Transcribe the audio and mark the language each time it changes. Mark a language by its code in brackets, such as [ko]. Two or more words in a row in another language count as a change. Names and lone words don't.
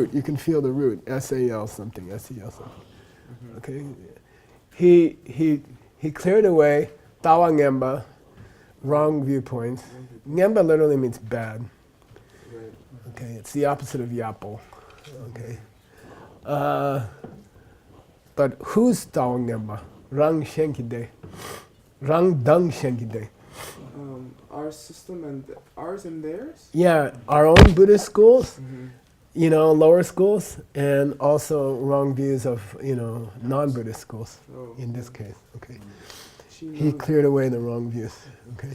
[en] You can feel the root, S-A-L something, S-E-L something. Okay, he cleared away [bo] ལྟ་བ་ངན་པ, [en] wrong viewpoints. Ngemba literally means bad. Right. Okay, it's the opposite of yapo. Okay, but who's [bo] ལྟ་བ་ངན་པ? རང་གཞན་གྱི་སྡེ། རང་དང་གཞན་གྱི་སྡེ. [en] Our system and ours and theirs. Yeah, our own Buddhist schools. You know, lower schools, and also wrong views of, you know, non-Buddhist schools, in this case, okay. He cleared away the wrong views, okay.